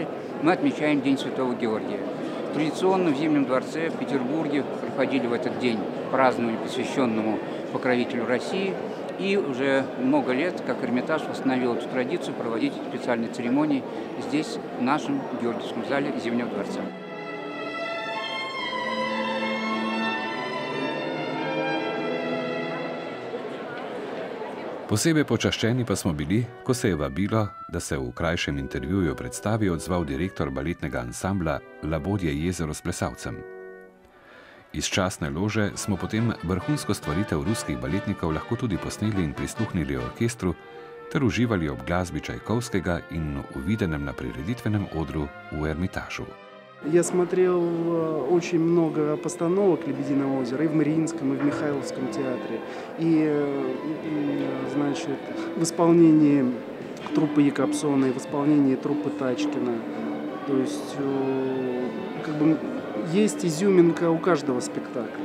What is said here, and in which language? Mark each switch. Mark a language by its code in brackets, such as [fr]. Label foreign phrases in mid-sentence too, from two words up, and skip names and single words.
[ru] Мы отмечаем День Святого Георгия. Традиционно в Зимнем дворце в Петербурге проходили в этот день празднование, посвященному покровителю России. И уже много лет, как Эрмитаж восстановил эту традицию проводить специальные церемонии здесь, в нашем Георгиевском зале Зимнего дворца. [sl] Posebej počaščeni pa smo bili, ko se je vabilo, da se v krajšem intervjuju predstavi, odzval direktor baletnega ansambla Labodje jezero s plesalcem. Iz častne lože smo potem vrhunsko stvaritev ruskih baletnikov lahko tudi posneli in prisluhnili orkestru ter uživali ob glasbi Čajkovskega in v videnem na prireditvenem odru v Ermitažu. [ru] Я смотрел очень много постановок «Лебединого озера» и в Мариинском, и в Михайловском театре. Значит, в исполнении труппы Якобсона и в исполнении труппы Тачкина. То есть, как бы, есть изюминка у каждого спектакля.